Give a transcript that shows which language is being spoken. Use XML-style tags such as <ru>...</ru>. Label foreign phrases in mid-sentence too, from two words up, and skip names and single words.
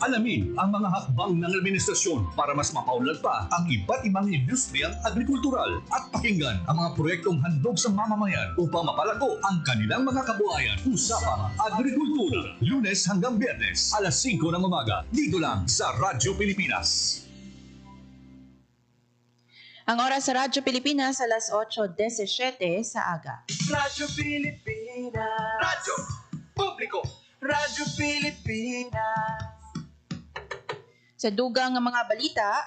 <tl>Alamin ang mga hakbang ng administrasyon para mas mapaunlad pa ang iba't ibang industriyang agrikultural at pakinggan ang mga proyektong handog sa mamamayan upang mapalago ang kanilang mga kabuhayan. Usapang Agrikultura, Lunes hanggang Biyernes, alas 5 ng umaga, dito lang sa Radyo Pilipinas.</tl> <hil>Ang oras sa Radyo Pilipinas, alas 8:17 sa aga.</hil> <tl>Radyo Pilipinas. Radyo Publiko. Radyo Pilipinas. Sa dugang ng mga balita,</tl>